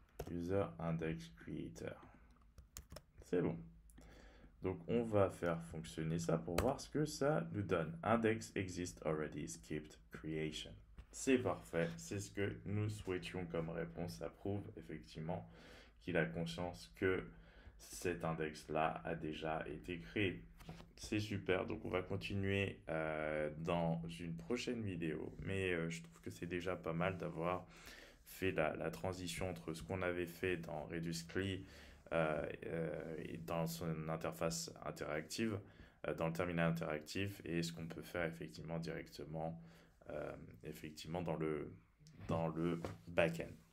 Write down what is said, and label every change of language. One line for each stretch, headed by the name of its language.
English: User index creator.
French: C'est bon. Donc on va faire fonctionner ça pour voir ce que ça nous donne.
English: Index exist already skipped creation.
French: C'est parfait, c'est ce que nous souhaitions comme réponse. Ça prouve effectivement qu'il a conscience que cet index-là a déjà été créé. C'est super, donc on va continuer dans une prochaine vidéo. Mais je trouve que c'est déjà pas mal d'avoir fait la transition entre ce qu'on avait fait dans Redux-CLI et dans son interface interactive, dans le terminal interactif, et ce qu'on peut faire effectivement directement effectivement dans le back-end.